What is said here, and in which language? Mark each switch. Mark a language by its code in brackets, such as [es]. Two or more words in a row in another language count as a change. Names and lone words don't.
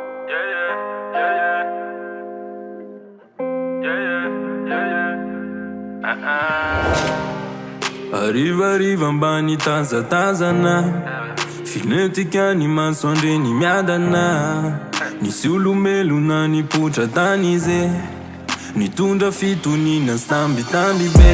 [en] Yeah, yeah, yeah, yeah. Yeah, yeah, yeah, yeah. Uh-uh. [mg] Arivariva ambany tazatazana. Finetika ny masoandro ny miadana. Nisy olombelona nipotra tany izy. Nitondra fitoniana sy tambitamby be.